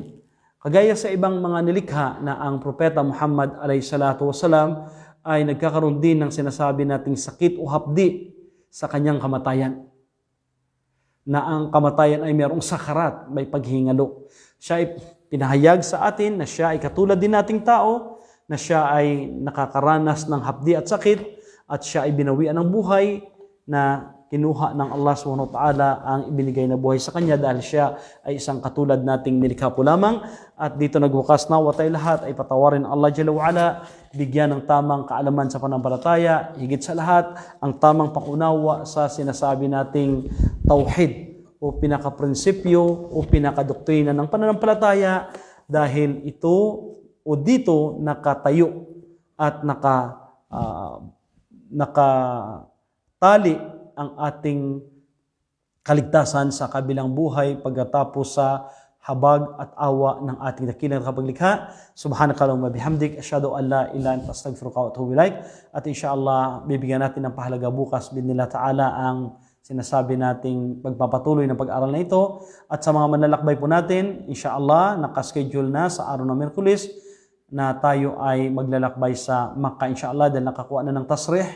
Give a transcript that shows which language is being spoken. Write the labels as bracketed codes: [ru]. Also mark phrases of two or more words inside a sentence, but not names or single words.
[tl] Kagaya sa ibang mga nilikha na ang Propeta Muhammad [ar] عليه الصلاة والسلام [tl] ay nagkakaroon din ng sinasabi nating sakit o hapdi sa kanyang kamatayan. Na ang kamatayan ay mayroong sakarat, may paghihingalo. Siya ay pinahayag sa atin na siya ay katulad din nating tao, na siya ay nakakaranas ng hapdi at sakit, at siya ay binawian ng buhay, na kinuha ng Allah [ar] سبحانه وتعالى [tl] ang ibinigay na buhay sa kanya dahil siya ay isang katulad nating nilikha po lamang. At dito nagbukas na tayo lahat ay patawarin Allah [ar] جل وعلا, [tl] bigyan ng tamang kaalaman sa pananampalataya, higit sa lahat ang tamang pangunawa sa sinasabi nating tauhid o pinakaprinsipyo o pinakadoktrina ng pananampalataya, dahil ito o dito nakatayo at nakatali ang ating kaligtasan sa kabilang buhay pagkatapos sa habag at awa ng ating dakilang kapaglikha. [ar] سبحانك اللهم وبحمدك أشهد أن لا إله إلا أنت أستغفرك وأتوب إليك. [tl] At inshallah, bibigyan natin ng pahalaga bukas [ar] بإذن الله تعالى [tl] ang sinasabi nating pagpapatuloy ng pag-aral na ito. At sa mga manlalakbay po natin, inshallah, nakaschedule na sa araw ng Miyerkules na tayo ay maglalakbay sa Makkah inshallah, dahil nakakuha na ng tasrih.